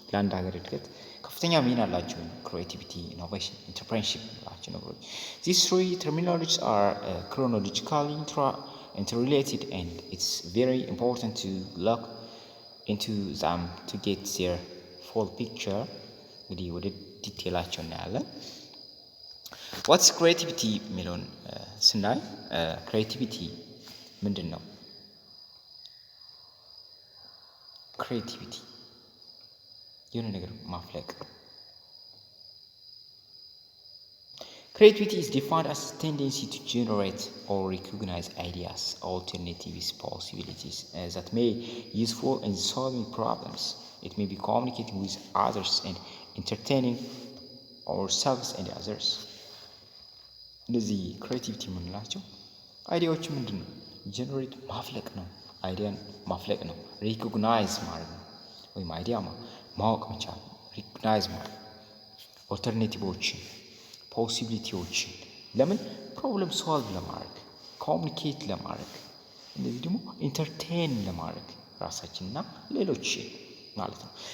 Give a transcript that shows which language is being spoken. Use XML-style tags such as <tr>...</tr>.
<am>ለአንድ ሀገር እድገት ከፍተኛ ሚና አላቸው።</am> <en>creativity, innovation, entrepreneurship</en> <am>ናቸው ነገሮች።</am> <en>These three terminologies are chronologically interrelated and it's very important to look into them to get their full picture.</en> <am>እንግዲህ ወደ ዲቴላቸው እናያለን። ዋትስ ክሬቲቪቲ የሚለውን ስናይ ክሬቲቪቲ ምንድን ነው? ክሬቲቪቲ የሆነ ነገር ማፍለቅ።</am> <en>Creativity is defined as a tendency to generate or recognize ideas, alternatives, possibilities that may be useful in solving problems. It may be communicating with others and entertaining ourselves and others.</en> <am>እነዚህ ክሬቲቪቲ የምንላቸው አይዲያዎች ምንድን ነው? ጀነሬት ማፍለቅ ነው። አይዲያን ማፍለቅ ነው። ሪኮግናይዝ ማድረግ ነው። ወይም አይዲያ ማወቅ መቻል፣ ሪኮግናይዝ ማድረግ፣ ኦልተርኔቲቮችን፣ ፖሲቢሊቲዎችን ለምን ፕሮብለም ሶልቭ ለማድረግ፣ ኮሚኒኬት ለማድረግ፣ እንደዚህ ደግሞ ኢንተርቴን ለማድረግ ራሳችንና ሌሎች ማለት ነው።</am>